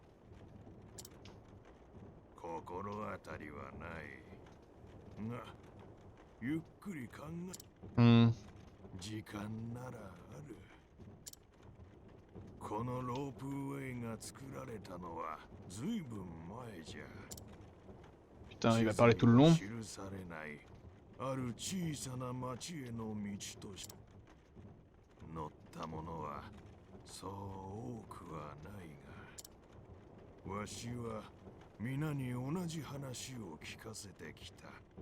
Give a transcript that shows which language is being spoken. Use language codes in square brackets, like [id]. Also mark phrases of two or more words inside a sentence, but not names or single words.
[ja] 心当たりはないがゆっくり考え Hmm. 時間ならあるこのロープウェイが作られたのはずいぶん前じゃ [fr] Putain, il va parler tout le long. [ja] 記されないある小さな町への道として乗ったものはそう多くはないがわしは皆に同じ話を聞かせてきた